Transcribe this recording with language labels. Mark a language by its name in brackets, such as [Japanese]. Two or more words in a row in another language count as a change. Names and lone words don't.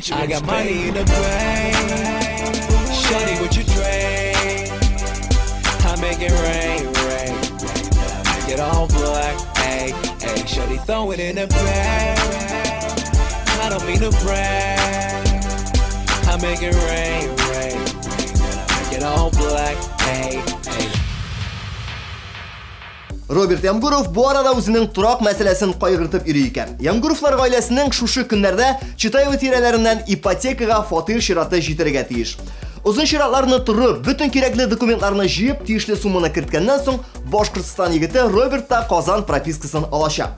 [English] I got money in the bank. Shawty, what you drink? I make it rain, rain, rain. Make it all black, hey, hey. Shawty, throw it in the bag. I don't mean to brag. I make it rain, rain, rain. Make it all black, hey, hey. [Tatar] Роберт Ямгуров бу арада үзенең турак мәсьәләсен кайгыртып йөри икән. Ямгуровлар гаиләсенең шушы көннәрдә Читаево тирәләреннән ипотекага фатир чираты җитәргә тиеш. Узын чиратларны турып, бүтән кирәкле документларны җыеп, тиешле сумманы керткәннән соң Башкортстан егете Роберт та Казан пропискасын алачак.